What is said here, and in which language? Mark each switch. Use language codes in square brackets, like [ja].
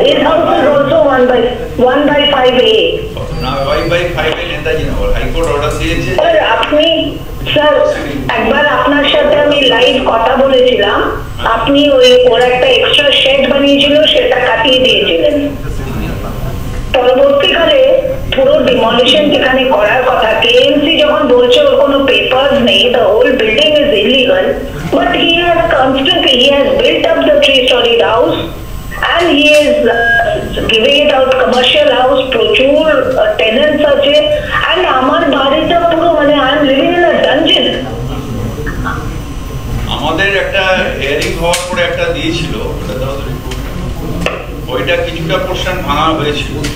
[en] এর house is also 1/5A। [bn] না 1/5A Netaji নগর, high court order দিয়েছে। স্যার আপনি, স্যার একবার আপনার সাথে আমি লাইভ কথা বলেছিলাম, আপনি ওর একটা এক্সট্রা শেড বানিয়েছিল, সেটা কাটিয়ে দিয়েছিলেন। পরবর্তীকালে পুরো ডিমলিশন যেখানে করার কথা, কেএমসি যখন বলছে ওর কোনো পেপারস নেই, [en] the whole building is illegal, but he has built up the 3-storied house and he is giving it out commercial house, [bn] প্রচুর tenants আছে, [en] and [bn] আমার বাড়িটা পুরো মানে [en] I am living in a dungeon. [bn] আমাদের একটা হিয়ারিং হওয়ার পরে একটা দিয়েছিল, ওইটা কিছুটা পোরশন ভাঙা হয়েছিল,